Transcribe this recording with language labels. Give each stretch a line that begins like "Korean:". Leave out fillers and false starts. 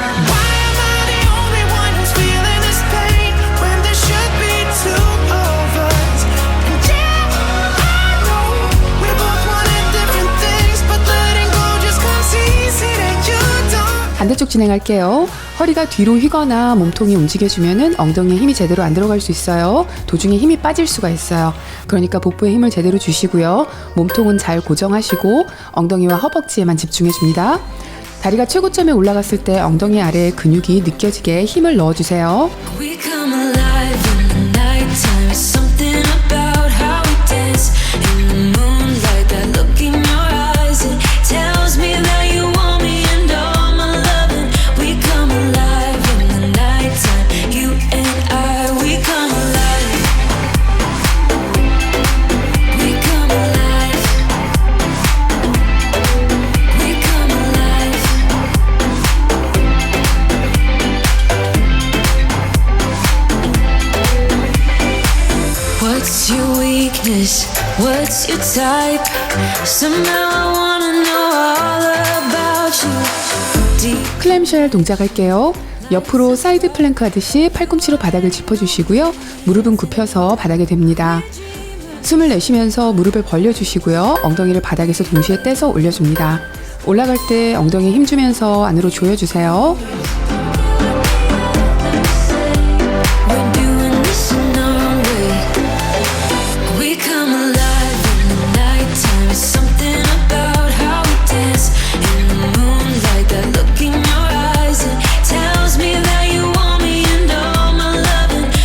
English: Why am I the only one who's feeling this pain when there should be two of us? And yeah, I know we both wanted different things, but letting go just comes easy to you, don't.
Korean: 반대쪽 진행할게요. 허리가 뒤로 휘거나 몸통이 움직여주면은 엉덩이에 힘이 제대로 안 들어갈 수 있어요. 도중에 힘이 빠질 수가 있어요. 그러니까 복부에 힘을 제대로 주시고요. 몸통은 잘 고정하시고 엉덩이와 허벅지에만 집중해줍니다. 다리가 최고점에 올라갔을 때 엉덩이 아래에 근육이 느껴지게 힘을 넣어주세요.
English: We come alive in the nighttime. Something about how we dance in the moonlight. That look in your eyes, it tells me that you want me and all my loving. We come alive in the nighttime. You and I, we come alive. We come alive. We come alive. What's your weakness? What's your type? Somehow I wanna know all about you. Deep.
Korean: 클램쉘 동작할게요. 옆으로 사이드 플랭크 하듯이 팔꿈치로 바닥을 짚어주시고요. 무릎은 굽혀서 바닥에 댑니다. 숨을 내쉬면서 무릎을 벌려주시고요. 엉덩이를 바닥에서 동시에 떼서 올려줍니다. 올라갈 때 엉덩이에 힘주면서 안으로 조여주세요.
English: We're doing this in our way. We come alive in the nighttime. Something about how we dance in the moonlight. That look in your eyes, it tells me that you want me and all my loving.